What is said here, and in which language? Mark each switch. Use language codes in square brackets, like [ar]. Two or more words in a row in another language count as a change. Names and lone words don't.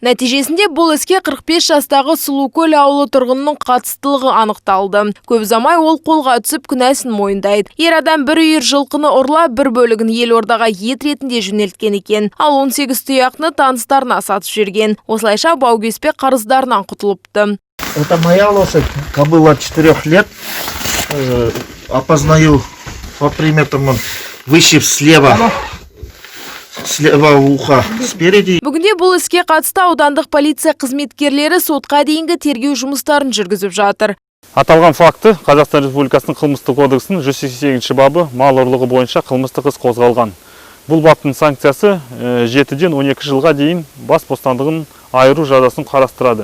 [kk] Нәтижесінде бұл іске 45 жастағы Сұлукөл ауылы тұрғынның қатыстылығы анықталды. Көп ұзамай ол қолға түсіп күнәсін мойындайды. Ер адам бір үйір жылқыны ұрлап, бір бөлігін Елордаға ет ретінде жөнелткен екен. Ал 18 тұяқны таныстарына сатып жүрген. Осылайша Баугеспе қарыздарынан құтылыпты. [ru] Это моя лошадь, кобыла 4 лет. Опознаю по приметам, выше слева уха спереди. [kk] Бүгінде бұл іске қатысты аудандық полиция қызметкерлері сотқа дейінгі тергеу жұмыстарын жүргізіп жатыр. Аталған факты Қазақстан Республикасының қылмыстық кодексінің 188 бабы мал ұрлығы бойынша қылмыстық іс қозғалған. Бұл баптың санкциясы 7-ден 12 жылға дейін бас бостандығын айыру жазасын қарастырады.